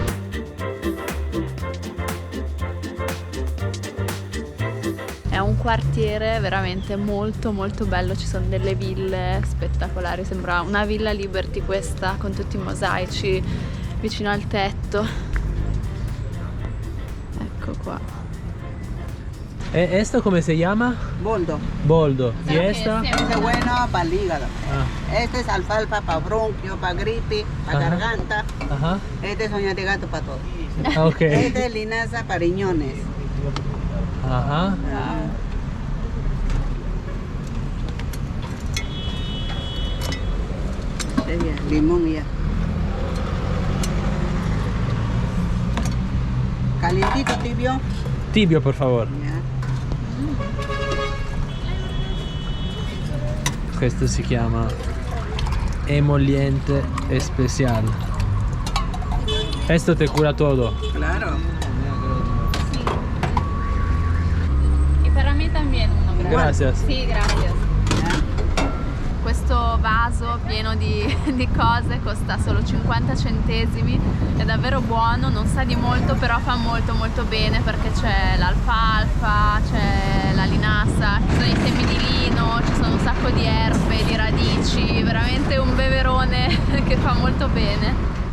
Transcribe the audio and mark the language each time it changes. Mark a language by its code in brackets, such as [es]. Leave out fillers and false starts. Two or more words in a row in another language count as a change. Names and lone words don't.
[it] È un quartiere veramente molto molto bello, ci sono delle ville spettacolari, sembra una villa Liberty questa, con tutti i mosaici vicino al tetto. Ecco qua. [es] ¿E esto cómo se llama? Boldo. Boldo. ¿Y esta? Este es bueno para el hígado. Ah, Este es alfalfa para bronquio, para gripe, para Ajá. garganta. ajá. Este es uña de gato para todo. Ah, ok. Este es linaza para riñones. Ajá. Este ya, limón ya. Calientito, tibio. Tibio, por favor. Ya. [it] Questo si chiama [es] emoliente especial. Esto te cura todo. Claro. [it] E per me [es] también uno, Gracias. [it] Sì, grazie. [es] Ya. [it] Questo vaso pieno di cose costa solo 50 centesimi, è davvero buono, non sa di molto però fa molto molto bene perché c'è l'alfalfa, c'è la linassa, ci sono i semi di lino, ci sono un sacco di erbe, di radici, veramente un beverone che fa molto bene.